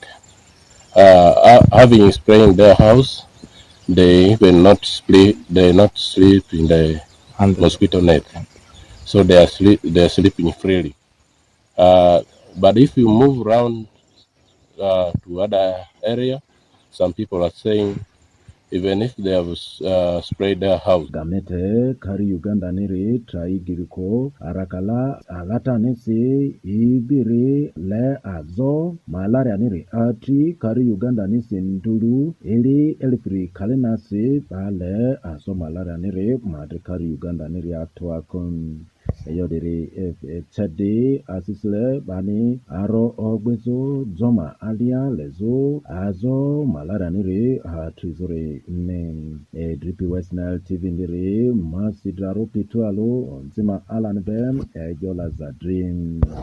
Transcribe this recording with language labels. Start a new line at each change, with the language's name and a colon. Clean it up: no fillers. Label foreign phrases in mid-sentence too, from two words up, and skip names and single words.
English: Having spraying their house, they will not sleep in the mosquito net, so they are sleeping freely. But if you move around to other area, some people are saying even if they have sprayed their house.
Lugbara: Gamete kari Uganda niri traigiriko arakala alata nisi ibiri le azo malaria niri ati kari Uganda nisi ndulu ili elifri kalinasi pale azo malaria niri madri kari Uganda niri atuakun. Yodiri chadi asisle bani aro ogbezo zoma alia lezo azo malara niri hatrizore nem dripi WESTNILE TV niri masidraro pitualo nzima alan bem jola za dream.